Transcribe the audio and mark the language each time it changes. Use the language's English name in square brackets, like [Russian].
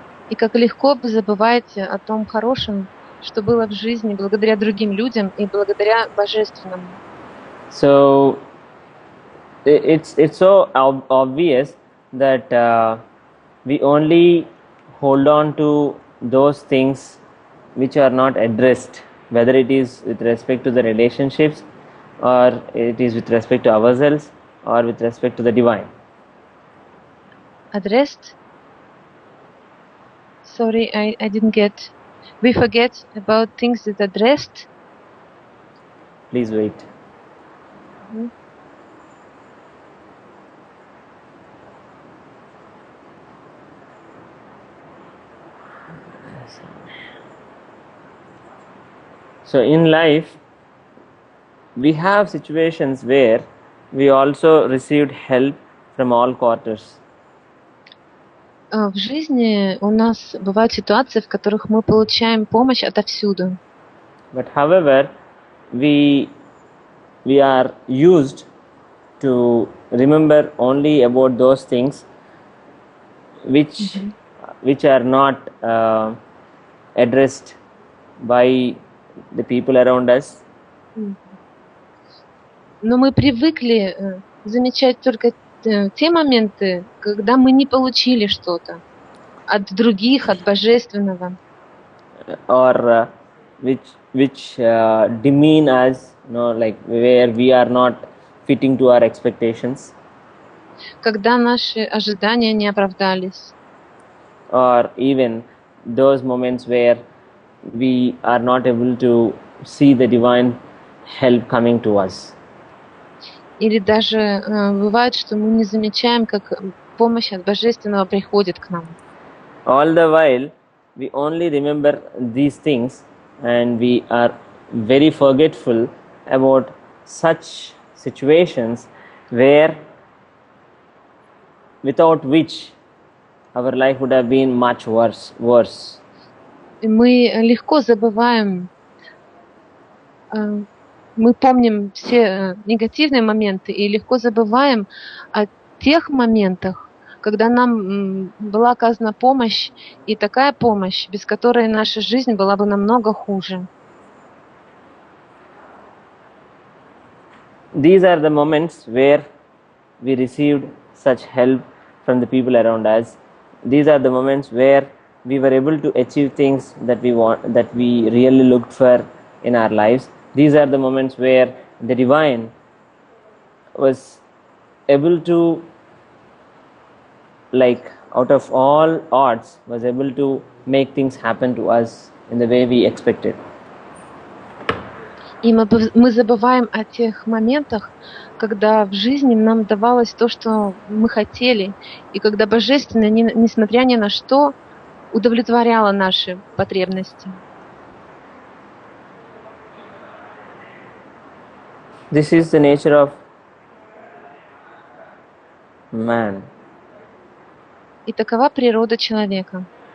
[Russian] И как легко вы забываете о том хорошем, что было в жизни благодаря другим людям и благодаря Божественному. [English] So it's so obvious that we only hold on to those things which are not addressed, whether it is with respect to the relationships or it is with respect to ourselves or with respect to the divine. Addressed? Sorry, I didn't get. We forget about things that are addressed. Please wait. Mm-hmm. So in life, we have situations where we also received help from all quarters. [Russian] В жизни у нас бывают ситуации, в которых мы получаем помощь отовсюду. [English] But however, we are used to remember only about those things which are not addressed by the people around us. [Russian] Но мы привыкли замечать только те моменты, когда мы не получили что-то от других, от Божественного. [English] Or which demean us, like where we are not fitting to our expectations. [Russian] Когда наши ожидания не оправдались. [English] Or even those moments where we are not able to see the divine help coming to us. [Russian] Или даже бывает, что мы не замечаем, как помощь от Божественного приходит к нам. [English] All the while, we only remember these things and we are very forgetful about such situations where without which our life would have been much worse. [Russian] И мы легко забываем, мы помним все негативные моменты и легко забываем о тех моментах, когда нам была оказана помощь, и такая помощь, без которой наша жизнь была бы намного хуже. [English] These are the moments where we received such help from the people around us. These are the moments where we were able to achieve things that we really looked for in our lives. These are the moments where the divine was able to, like out of all odds, was able to make things happen to us in the way we expected. [Russian] И мы забываем о тех моментах, когда в жизни нам давалось то, что мы хотели, и когда Божественное, несмотря ни на что, удовлетворяло наши потребности. [English] This is the nature of man. [Russian] И такова природа человека.